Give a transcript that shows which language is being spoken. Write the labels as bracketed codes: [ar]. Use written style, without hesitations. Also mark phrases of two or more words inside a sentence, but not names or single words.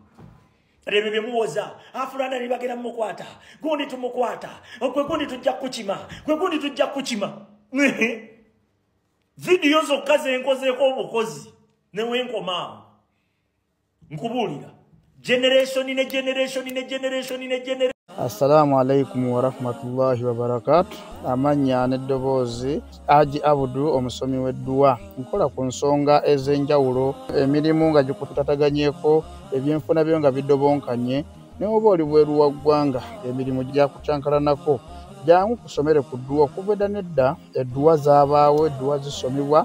[lg] Ebyo bye muwoza afulana ne bagenda mukwata. Gundi tumukwata. Gwe gundi tujja kukima. Gwe gundi tujja kukima. Video zokka zenkozeeko obukozi ne wenkomaawo. Nkubuulira. Generation. [ar] السلام عليكم ورحمة الله وبركاته. [lg] Amanya n'eddoboozi Haji Abudu omusomi w'edduwa. Nkola ku nsonga ez'enjawulo, emirimu nga gikutataganyeko, ebyenfuna byo nga bidobonkanye, ne oba oli bweru wa ggwanga emirimu gyakucankalanako. Jangu kusomere ku dduwa kuva edda nedda, edduwa zaabaawo, edduwa zisomibwa.